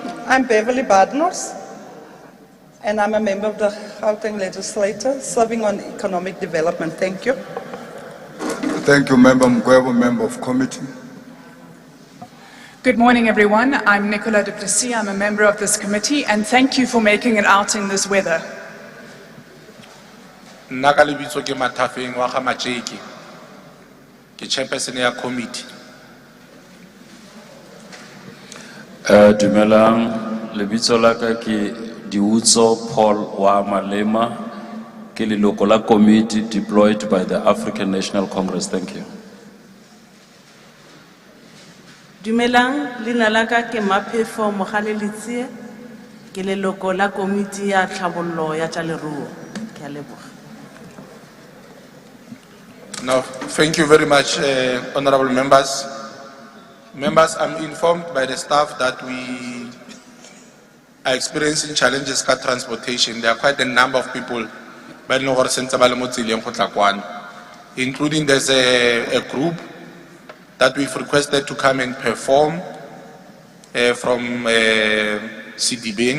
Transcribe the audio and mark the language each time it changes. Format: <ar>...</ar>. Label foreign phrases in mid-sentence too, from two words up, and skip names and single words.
<en>I'm Beverly Badnors, and I'm a member of the Gauteng Legislature, serving on economic development. Thank you. Thank you, Member Mkwebo, member of committee. Good morning, everyone. I'm Nicola du Plessis. I'm a member of this committee, and thank you for making it out in this weather.</en> <tn>Nakalibitso ke Matafeng wa ga Macheki. Ke chairperson ya committee. Dumelang, lebitso la ka ke Diutso Paul wa Malema, ke leloko la committee</tn> <en>deployed by the African National Congress. Thank you.</en> <tn>Dumelang, lina la ka ke Mapefo Mogalelitsie, ke leloko la committee ya tlhabollo ya tsa leruo. Ke a leboga.</tn> <en>Now, thank you very much, honorable members. Members, I'm informed by the staff that we are experiencing challenges with transportation. There are quite a number of people, including there's a group that we've requested to come and perform from CDBN.</en>